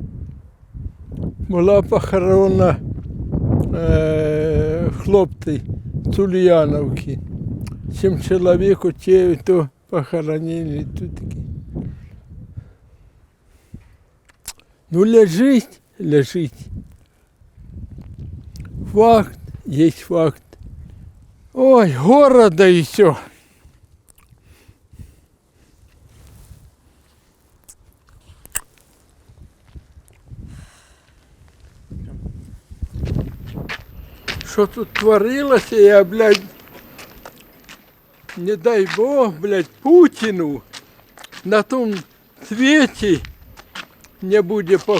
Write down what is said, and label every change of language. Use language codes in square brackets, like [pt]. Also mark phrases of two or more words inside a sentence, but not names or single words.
[uk] Була похорона хлопці з Ульяновки. 7 чоловік у те, то похоронили тут таки. Ну, лежить. [ru] Факт, есть факт. Ой, города и все. Что тут творилось, я, блядь, не дай Бог, блядь, Путину на том свете не будет покоя.